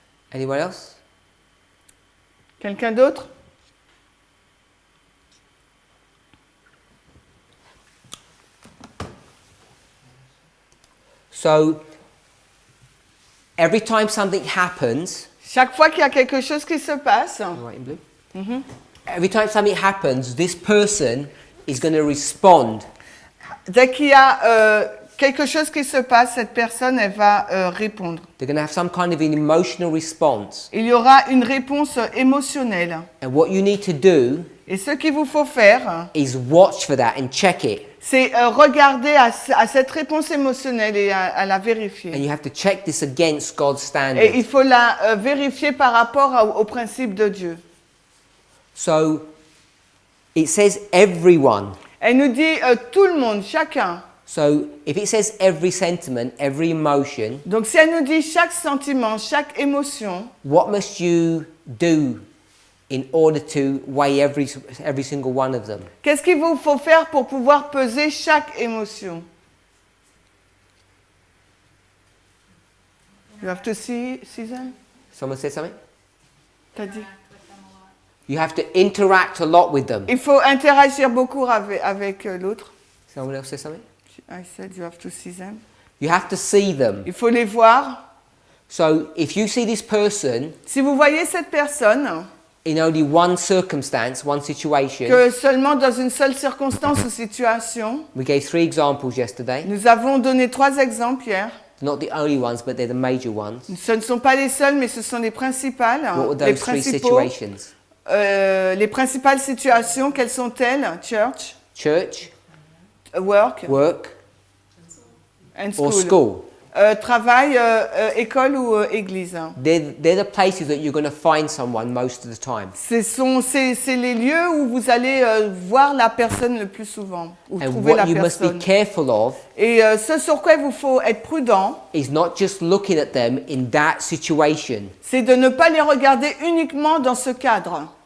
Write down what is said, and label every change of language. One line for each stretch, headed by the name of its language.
English: Anyone else?
French: Quelqu'un d'autre?
English: So, every time something happens,
French: Chaque fois qu'il y a quelque chose qui se passe,
English: right in blue? Every time something happens, this person is going to respond.
French: dès qu'il y a quelque chose qui se passe, cette personne, elle va répondre.
English: They're going to have some kind of an emotional response.
French: Il y aura une réponse émotionnelle.
English: And what you need to do
French: Et ce qu'il vous faut faire,
English: is watch for that and check it.
French: c'est regarder à cette réponse émotionnelle et à la
English: And
French: vérifier.
English: you have to check this against God's
French: Et
English: standard.
French: il faut la vérifier par rapport au principe de Dieu.
English: So, it says everyone.
French: Elle nous dit tout le monde, chacun.
English: So, if it says every sentiment, every emotion,
French: Donc si elle nous dit chaque sentiment, chaque émotion,
English: what must you do in order to weigh every single one of them?
French: qu'est-ce qu'il vous faut faire pour pouvoir peser chaque émotion?
English: You have to see them? Someone said something?
French: T'as dit?
English: You have to interact a lot with them.
French: Il faut interagir beaucoup avec l'autre.
English: Someone else said something? I said you have to see them. You have to see them.
French: Il faut les voir.
English: So if you see this person
French: Si vous voyez cette personne,
English: in only one circumstance, one situation,
French: que seulement dans une seule circonstance ou situation,
English: we gave 3 examples yesterday.
French: nous avons donné 3 exemples hier.
English: Not the only ones, but they're the major ones.
French: Ce ne sont pas les seuls, mais ce sont les principales.
English: What were
French: Les
English: those 3
French: principaux.
English: situations?
French: Les principales situations, quelles sont-elles?
English: Church, Church, work, work, and or school.
French: Travail, école ou église.
English: They're the places that you're going to find someone most of the time.
French: C'est les lieux où vous allez voir la personne le plus souvent, ou
English: And
French: trouver la
English: what you must be
French: personne.
English: careful of
French: Et ce sur quoi il vous faut être prudent,
English: is not just looking at them in that situation.
French: c'est de ne pas les regarder uniquement dans ce cadre.